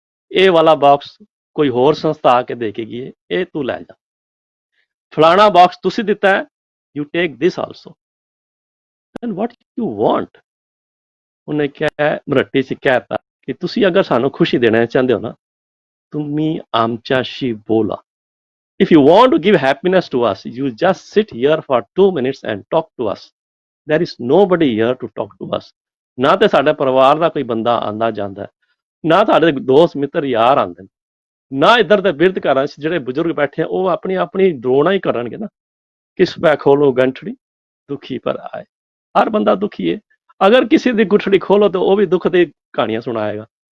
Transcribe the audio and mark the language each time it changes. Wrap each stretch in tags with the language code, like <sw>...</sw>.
<pa>ਇਹ ਵਾਲਾ ਬਾਕਸ ਕੋਈ ਹੋਰ ਸੰਸਥਾ ਆ ਕੇ ਦੇ ਕੇ ਗਈ, ਇਹ ਤੂੰ ਲੈ ਜਾ। ਫਲਾਣਾ ਬਾਕਸ ਤੁਸੀਂ ਦਿੱਤਾ ਹੈ,</pa> <en>You take this also, and what you want.</en> <pa>ਉਹਨੇ ਕਿਹਾ ਮਰਾਠੀ ਚ ਕਹਿਤਾ ਕਿ ਤੁਸੀਂ ਅਗਰ ਸਾਨੂੰ ਖੁਸ਼ੀ ਦੇਣਾ ਚਾਹੁੰਦੇ ਹੋ ਨਾ,</pa> <mr>तुम्ही आमच्याशी बोला.</mr> <en>If you want to give happiness to us, you just sit here for 2 minutes and talk to us. There is nobody here to talk to us.</en> <pa>ਨਾ ਤੇ ਸਾਡੇ ਪਰਿਵਾਰ ਦਾ ਕੋਈ ਬੰਦਾ ਆਂਦਾ ਜਾਂਦਾ, ਨਾ ਸਾਡੇ ਦੋਸਤ ਮਿੱਤਰ ਯਾਰ ਆਂਦੇ, ਨਾ ਇੱਧਰ ਦੇ ਬਿਰਧ ਘਰਾਂ 'ਚ ਜਿਹੜੇ ਬਜ਼ੁਰਗ ਬੈਠੇ ਆ ਉਹ ਆਪਣੀ ਆਪਣੀ ਰੋਣਾ ਹੀ ਕਰਨਗੇ ਨਾ। ਕਿਸ ਪੈ ਖੋਲੋ ਗੰਠੜੀ ਦੁਖੀ ਪਰ ਆਏ, ਹਰ ਬੰਦਾ ਦੁਖੀ ਹੈ। ਅਗਰ ਕਿਸੇ ਦੀ ਗੁੱਠੜੀ ਖੋਲੋ ਤਾਂ ਉਹ ਵੀ ਦੁੱਖ ਦੀ ਕਹਾਣੀਆਂ ਸੁਣਾਏਗਾ।</pa>